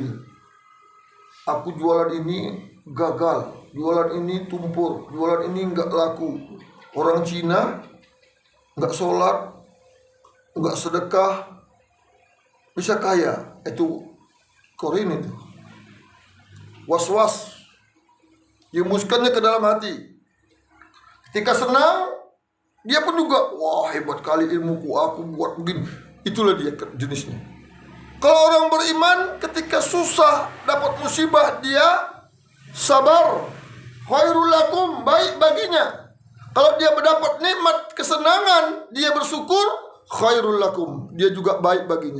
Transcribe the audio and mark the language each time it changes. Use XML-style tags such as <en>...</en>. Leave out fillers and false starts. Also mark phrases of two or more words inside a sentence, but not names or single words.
<id>Aku jualan ini gagal, jualan ini tumpur, jualan ini nggak laku. Orang Cina nggak sholat, nggak sedekah, bisa kaya. Itu korin itu. Was-was, dimuskannya ke dalam hati. Ketika senang, dia pun juga, wah hebat kali ilmuku, aku buat begini. Itulah dia jenisnya. Kalau orang beriman ketika susah dapat musibah, dia sabar.</id> <ar>خير لكم,</ar> <id>baik baginya. Kalau dia mendapat nikmat kesenangan, dia bersyukur,</id> <ar>خير لكم,</ar> <id>dia juga baik baginya.</id>